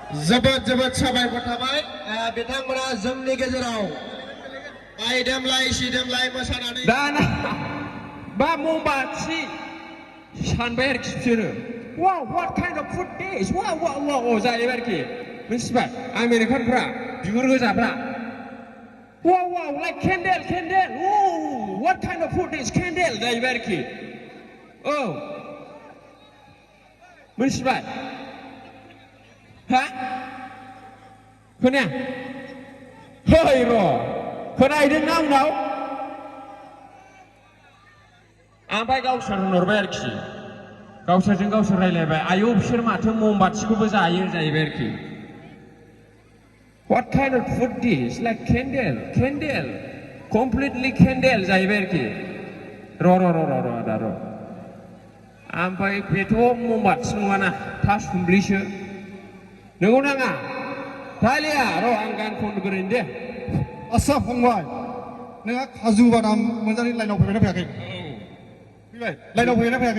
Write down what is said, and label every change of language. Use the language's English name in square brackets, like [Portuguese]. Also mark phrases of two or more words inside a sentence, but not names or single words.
[Bodo] जोबोद साबायखर थाबाय बिथांमोना जोंनि गेजेराव बायदेमलाय सिदेमलाय मोसानानै दाना बा ममबाथि सानबाय आरोखि बिसोरो [English] wow what kind of food this wow [Bodo] जाहैबाय आरोखि मिथिबाय आमेरिकानफ्रा बिगुर गोजाफ्रा [English] wow like candle oh what kind of food is candle [Bodo] जाहैबाय आरोखि औ मिथिबाय हा खोनाया है र' खोनाहैदोंना उनाव ओमफ्राय गावसोर होनहरबाय आरोखि गावसोरजों गावसोर रायलायबाय आयौ बिसोर माथो ममबाथिखौबो जायो जाहैबाय आरोखि [English] what kind of food this like candle completely candle [Bodo] जाहैबाय आरोखि र' आदा र' ओमफ्राय बेथ' ममबाथि नङाना था सुमब्लिसो नंगौ नाङा थालिया र' आं गान खनग्रोनि दे आस्सा फंबाय नोंहा काजु बादाम मोनजानाय लाइनाव फैबायना फैयाखै फैबाय लाइनाव फैबायना फैयाखै